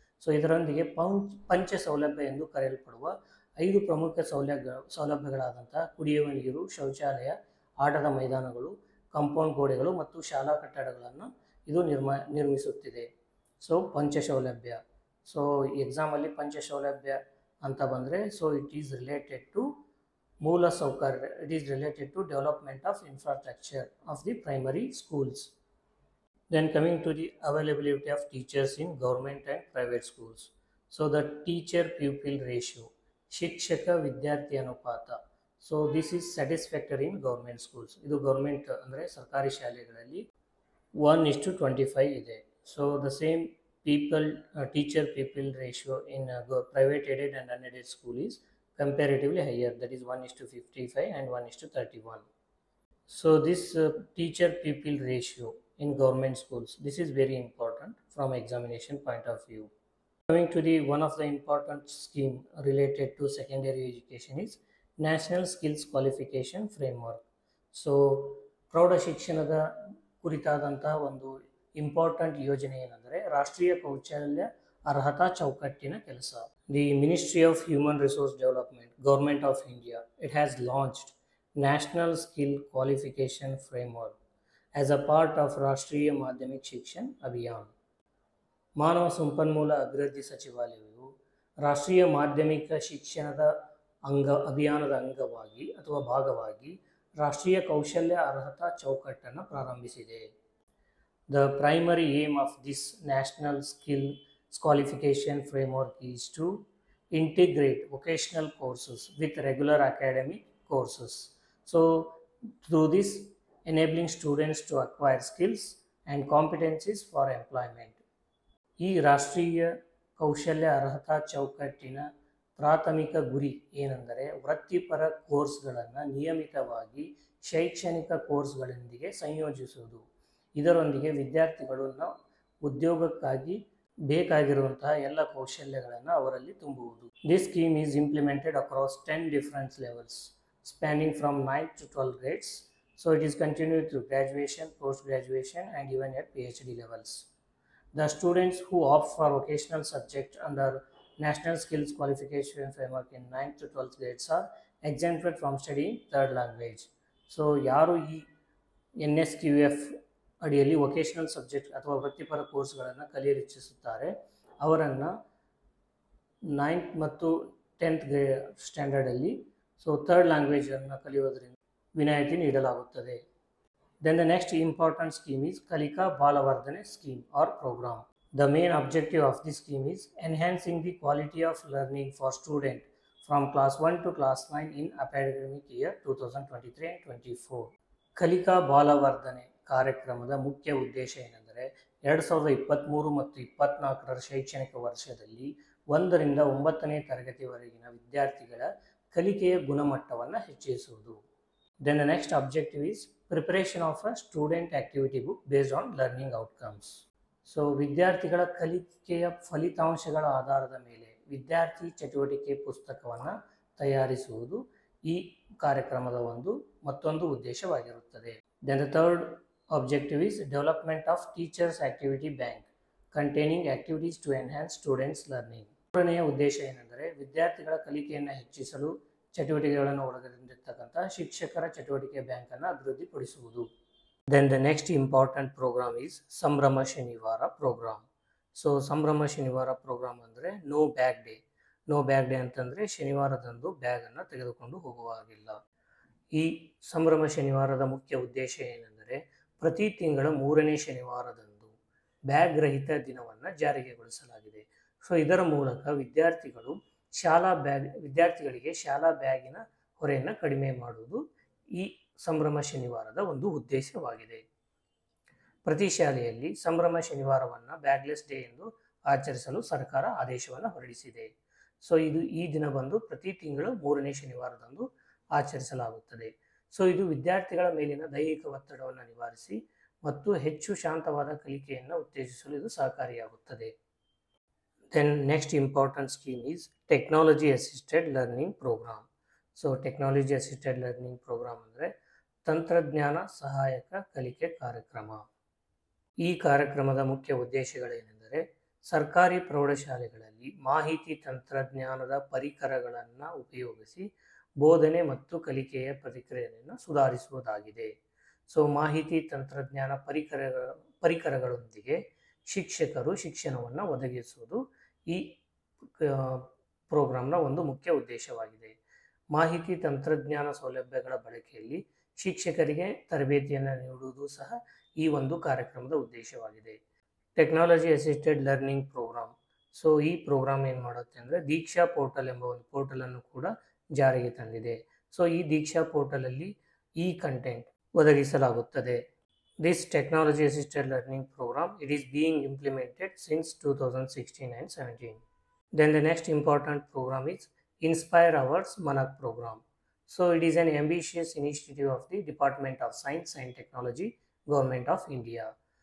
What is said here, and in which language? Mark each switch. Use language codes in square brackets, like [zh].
[kn] So ಇದರೊಂದಿಗೆ ಪಂಚ ಸೌಲಭ್ಯ ಎಂದು ಕರೆಯಲ್ಪಡುವ 5 ಪ್ರಮುಖ ಸೌಲಭ್ಯಗಳಾದಂಥ ಕುಡಿಯುವ ನೀರು, ಶೌಚಾಲಯ, ಆಟದ ಮೈದಾನಗಳು, ಕಾಂಪೌಂಡ್ ಗೋಡೆಗಳು ಮತ್ತು ಶಾಲಾ ಕಟ್ಟಡಗಳನ್ನು ಇದು ನಿರ್ಮಿಸುತ್ತಿದೆ. [en] so [kn] ಪಂಚ ಸೌಲಭ್ಯ, ಸೊ ಎಕ್ಸಾಮಲ್ಲಿ ಪಂಚ ಸೌಲಭ್ಯ ಅಂತ ಬಂದರೆ [en] so it is related to [kn] ಮೂಲ ಸೌಕರ್ಯ, [en] It is related to development of infrastructure of the primary schools. Then coming to the availability of teachers in government and private schools. So the teacher-pupil ratio, [kn] ಶಿಕ್ಷಕ ವಿದ್ಯಾರ್ಥಿ ಅನುಪಾತ. [en] So this is satisfactory in government schools. [kn] ಇದು government ಅಂದರೆ ಸರ್ಕಾರಿ ಶಾಲೆಗಳಲ್ಲಿ 1:25 ಇದೆ. [en] So the same teacher-pupil ratio in private aided and unaided school is comparatively higher, that is 1:55 and 1:31. So this teacher-pupil ratio in government schools, this is very important from examination point of view. Coming to the one of the important scheme related to secondary education is National Skills Qualification Framework. [kn] So ಪ್ರೌಢ ಶಿಕ್ಷಣದ ಕುರಿತಾದಂತಹ ಒಂದು important ಯೋಜನೆ ಏನಂದರೆ ರಾಷ್ಟ್ರೀಯ ಕೌಶಲ್ಯ ಅರ್ಹತಾ ಚೌಕಟ್ಟಿನ ಕೆಲಸ. [en] The ministry of human resource development, government of India, it has launched national skill qualification framework as a part of Rashtriya Madhyamika Shikshana Abhiyana. [kn] ಮಾನವ ಸಂಪನ್ಮೂಲ ಅಭಿವೃದ್ಧಿ ಸಚಿವಾಲಯವು ರಾಷ್ಟ್ರೀಯ ಮಾಧ್ಯಮಿಕ ಶಿಕ್ಷಣದ ಅಭಿಯಾನದ ಅಂಗವಾಗಿ ಅಥವಾ ಭಾಗವಾಗಿ ರಾಷ್ಟ್ರೀಯ ಕೌಶಲ್ಯ ಅರ್ಹತಾ ಚೌಕಟ್ಟನ್ನು ಪ್ರಾರಂಭಿಸಿದೆ. [en] The primary aim of this national skill qualification framework is to integrate vocational courses with regular academic courses. So through this, enabling students to acquire skills and competencies for employment. [kn] ಈ ರಾಷ್ಟ್ರೀಯ ಕೌಶಲ್ಯ ಅರ್ಹತಾ ಚೌಕಟ್ಟಿನ ಪ್ರಾಥಮಿಕ ಗುರಿ ಏನೆಂದರೆ ವೃತ್ತಿಪರ ಕೋರ್ಸ್ಗಳನ್ನು ನಿಯಮಿತವಾಗಿ ಶೈಕ್ಷಣಿಕ ಕೋರ್ಸ್ಗಳೊಂದಿಗೆ ಸಂಯೋಜಿಸುವುದು. ಇದರೊಂದಿಗೆ ವಿದ್ಯಾರ್ಥಿಗಳನ್ನು ಉದ್ಯೋಗಕ್ಕಾಗಿ ಬೇಕಾಗಿರುವಂತಹ ಎಲ್ಲ ಕೌಶಲ್ಯಗಳನ್ನು ಅವರಲ್ಲಿ ತುಂಬುವುದು. [en] This scheme is implemented across 10 different levels spanning from 9th to 12th grades. So it is continued through graduation, post-graduation and even at PhD levels. The students who opt for vocational subject under National Skills Qualification Framework in 9th to 12th grades are exempted from studying third language. [kn] So ಯಾರು ಈ NSQF ಅಡಿಯಲ್ಲಿ vocational subject ಅಥವಾ ವೃತ್ತಿಪರ ಕೋರ್ಸ್ಗಳನ್ನು ಕಲಿಯಲು ಇಚ್ಛಿಸುತ್ತಾರೆ ಅವರನ್ನು 9th ಮತ್ತು 10th ಸ್ಟ್ಯಾಂಡರ್ಡಲ್ಲಿ third ಲ್ಯಾಂಗ್ವೇಜನ್ನು ಕಲಿಯೋದ್ರಿಂದ ವಿನಾಯಿತಿ ನೀಡಲಾಗುತ್ತದೆ. [en] Then the next important scheme is Kalika Balavardhane scheme or program. The main objective of this scheme is enhancing the quality of learning for students from class 1 to class 9 in academic year 2023 and 24. [kn] ಕಲಿಕಾ ಬಾಲವರ್ಧನೆ ಕಾರ್ಯಕ್ರಮದ ಮುಖ್ಯ ಉದ್ದೇಶ ಏನೆಂದರೆ 2023 ಮತ್ತು 24ರ ಶೈಕ್ಷಣಿಕ ವರ್ಷದಲ್ಲಿ 1ರಿಂದ 9ನೇ ತರಗತಿವರೆಗಿನ ವಿದ್ಯಾರ್ಥಿಗಳ ಕಲಿಕೆಯ ಗುಣಮಟ್ಟವನ್ನು ಹೆಚ್ಚಿಸುವುದು. [en] Then the next objective is preparation of a student activity book based on learning outcomes. [kn] So ವಿದ್ಯಾರ್ಥಿಗಳ ಕಲಿಕೆಯ ಫಲಿತಾಂಶಗಳ ಆಧಾರದ ಮೇಲೆ ವಿದ್ಯಾರ್ಥಿ ಚಟುವಟಿಕೆ ಪುಸ್ತಕವನ್ನು ತಯಾರಿಸುವುದು ಈ ಕಾರ್ಯಕ್ರಮದ ಮತ್ತೊಂದು ಉದ್ದೇಶವಾಗಿರುತ್ತದೆ. [en] Then the third objective is development of teachers activity bank containing activities to enhance students learning. [kn] ಮೂರನೆಯ ಉದ್ದೇಶ ಏನೆಂದರೆ ವಿದ್ಯಾರ್ಥಿಗಳ ಕಲಿಕೆಯನ್ನು ಹೆಚ್ಚಿಸಲು ಚಟುವಟಿಕೆಗಳನ್ನು ಒಳಗೊಂಡಿರ್ತಕ್ಕಂಥ ಶಿಕ್ಷಕರ ಚಟುವಟಿಕೆ ಬ್ಯಾಂಕನ್ನು ಅಭಿವೃದ್ಧಿಪಡಿಸುವುದು. [en] Then the next important program is Sambhrama Shanivara program. [kn] ಸಂಭ್ರಮ ಶನಿವಾರ ಪ್ರೋಗ್ರಾಮ್ ಅಂದರೆ no bag day. No bag day ಅಂತಂದರೆ ಶನಿವಾರದಂದು ಬ್ಯಾಗನ್ನು ತೆಗೆದುಕೊಂಡು ಹೋಗುವ ಹಾಗಿಲ್ಲ. ಈ ಸಂಭ್ರಮ ಶನಿವಾರದ ಮುಖ್ಯ ಉದ್ದೇಶ ಏನೆಂದರೆ ಪ್ರತಿ ತಿಂಗಳ 3ನೇ ಶನಿವಾರದಂದು ಬ್ಯಾಗ್ ರಹಿತ ದಿನವನ್ನು ಜಾರಿಗೆಗೊಳಿಸಲಾಗಿದೆ. ಇದರ ಮೂಲಕ ವಿದ್ಯಾರ್ಥಿಗಳಿಗೆ ಶಾಲಾ ಬ್ಯಾಗಿನ ಹೊರೆಯನ್ನು ಕಡಿಮೆ ಮಾಡುವುದು ಈ ಸಂಭ್ರಮ ಶನಿವಾರದ ಒಂದು ಉದ್ದೇಶವಾಗಿದೆ. ಪ್ರತಿ ಶಾಲೆಯಲ್ಲಿ ಸಂಭ್ರಮ ಶನಿವಾರವನ್ನು ಬ್ಯಾಗ್ಲೆಸ್ ಡೇ ಎಂದು ಆಚರಿಸಲು ಸರ್ಕಾರ ಆದೇಶವನ್ನು ಹೊರಡಿಸಿದೆ. ಈ ದಿನ ಪ್ರತಿ ತಿಂಗಳು 3ನೇ ಶನಿವಾರದಂದು ಆಚರಿಸಲಾಗುತ್ತದೆ. ಇದು ವಿದ್ಯಾರ್ಥಿಗಳ ಮೇಲಿನ ದೈಹಿಕ ಒತ್ತಡವನ್ನು ನಿವಾರಿಸಿ ಮತ್ತು ಹೆಚ್ಚು ಶಾಂತವಾದ ಕಲಿಕೆಯನ್ನು ಉತ್ತೇಜಿಸಲು ಇದು ಸಹಕಾರಿಯಾಗುತ್ತದೆ. Then next important scheme is Technology Assisted Learning Program. Technology Assisted Learning Program ಅಂದರೆ ತಂತ್ರಜ್ಞಾನ ಸಹಾಯಕ ಕಲಿಕೆ ಕಾರ್ಯಕ್ರಮ. ಈ ಕಾರ್ಯಕ್ರಮದ ಮುಖ್ಯ ಉದ್ದೇಶಗಳೇನೆಂದರೆ ಸರ್ಕಾರಿ ಪ್ರೌಢಶಾಲೆಗಳಲ್ಲಿ ಮಾಹಿತಿ ತಂತ್ರಜ್ಞಾನದ ಪರಿಕರಗಳನ್ನು ಉಪಯೋಗಿಸಿ ಬೋಧನೆ ಮತ್ತು ಕಲಿಕೆಯ ಪ್ರಕ್ರಿಯೆಯನ್ನು ಸುಧಾರಿಸುವುದಾಗಿದೆ. ಮಾಹಿತಿ ತಂತ್ರಜ್ಞಾನ ಪರಿಕರಗಳೊಂದಿಗೆ ಶಿಕ್ಷಕರು ಶಿಕ್ಷಣವನ್ನು ಒದಗಿಸುವುದು ಈ ಪ್ರೋಗ್ರಾಮ್ನ ಒಂದು ಮುಖ್ಯ ಉದ್ದೇಶವಾಗಿದೆ. ಮಾಹಿತಿ ತಂತ್ರಜ್ಞಾನ ಸೌಲಭ್ಯಗಳ ಬಳಕೆಯಲ್ಲಿ ಶಿಕ್ಷಕರಿಗೆ ತರಬೇತಿಯನ್ನು ನೀಡುವುದು ಸಹ ಈ ಒಂದು ಕಾರ್ಯಕ್ರಮದ ಉದ್ದೇಶವಾಗಿದೆ. Technology assisted learning program. ಈ ಪ್ರೋಗ್ರಾಮ್ ಏನು ಮಾಡುತ್ತೆ ಅಂದರೆ ದೀಕ್ಷಾ ಪೋರ್ಟಲ್ ಎಂಬ ಒಂದು ಪೋರ್ಟಲನ್ನು ಕೂಡ ಜಾರಿಗೆ ತಂದಿದೆ. ಈ ದೀಕ್ಷಾ ಪೋರ್ಟಲಲ್ಲಿ ಈ ಕಂಟೆಂಟ್ ಒದಗಿಸಲಾಗುತ್ತದೆ. [en] This technology assisted learning program, it is being implemented since 2016 and 17. Then the next important program is Inspire Hours Manak program. It is an ambitious initiative of the Department of Science and Technology, Government of India.